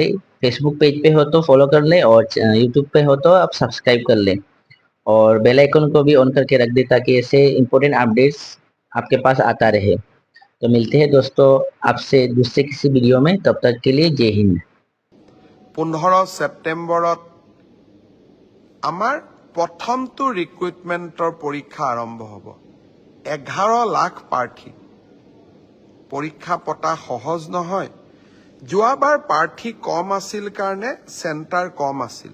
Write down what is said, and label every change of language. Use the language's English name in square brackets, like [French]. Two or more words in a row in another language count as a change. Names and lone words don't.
[Hindi] फेसबुक पेज पे हो तो फॉलो कर ले, और यूट्यूब पे हो तो आप सब्सक्राइब कर ले, और [English] bell icon [Hindi] को भी ऑन करके रख दे, ताकि ऐसे [English] important updates [Hindi] आपके पास आता रहे। तो मिलते हैं दोस्तों आपसे दूसरे किसी वीडियो में, तब तक के लिए जय हिंद। [Assamese] 15 ছেপ্টেম্বৰত আমাৰ প্ৰথমটো ৰিক্ৰুটমেণ্টৰ পৰীক্ষা আৰম্ভ হ'ব। 11 লাখ প্ৰাৰ্থী। পৰীক্ষা পতা সহজ নহয়। যোৱাবাৰ প্ৰাৰ্থী কম আছিল কাৰণে চেণ্টাৰ কম আছিল।